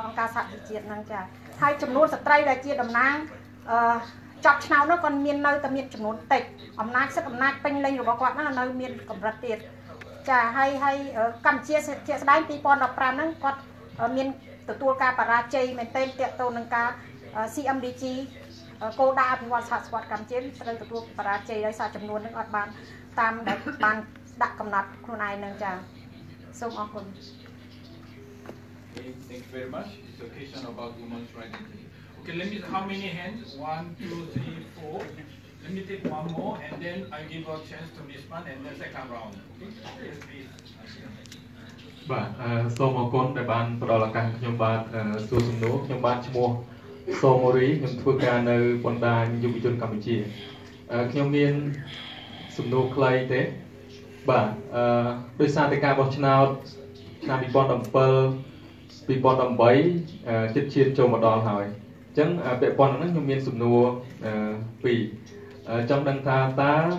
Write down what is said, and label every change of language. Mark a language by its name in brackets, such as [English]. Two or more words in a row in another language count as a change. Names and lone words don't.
[Khmer] អង្គការសហប្រជាជាតិហ្នឹងចាហើយចំនួនស្ត្រីដែលជាតំណាងចប់ឆ្នោតនោះក៏មាននៅតែមានចំនួនតិចអំណាចសិទ្ធិអំណាចពេញលេញរបស់គាត់ហ្នឹងនៅមានកម្រិតទៀតចាហើយកម្ពុជាជាក់ស្ដែង2015ហ្នឹងគាត់មានទទួលការបរាជ័យមែនទែនទាក់ទងនឹងការ CMDG គោលដៅអភិវឌ្ឍសហស្វត្តកម្ពុជាត្រូវទទួលបរាជ័យដោយសារចំនួននឹងអត់បានតាមដែលបានដាក់កំណត់ខ្លួនឯងនឹងចាសូមអរគុណ [English] Okay, thank you very much. It's a question about women's rights. Okay, let me. How many hands? 1, 2, 3, 4. Let me take one more, and then I give a chance to Miss Pan, and then second round. Okay, yes, please. [Khmer] បាទសូមអរគុណដែលបានផ្ដល់ឱកាសខ្ញុំបានសួរសំណួរខ្ញុំបានឈ្មោះសូមរីខ្ញុំធ្វើការនៅបណ្ដាញយុវជនកម្ពុជាខ្ញុំមានសំណួរខ្លីទេបាទដោយសារតែការបោះឆ្នោតឆ្នាំ2017 2018ជិតឈានចូលមកដល់ហើយអញ្ចឹងពាក់ព័ន្ធនឹងខ្ញុំមានសំណួរពីរចង់ដឹងថាតើ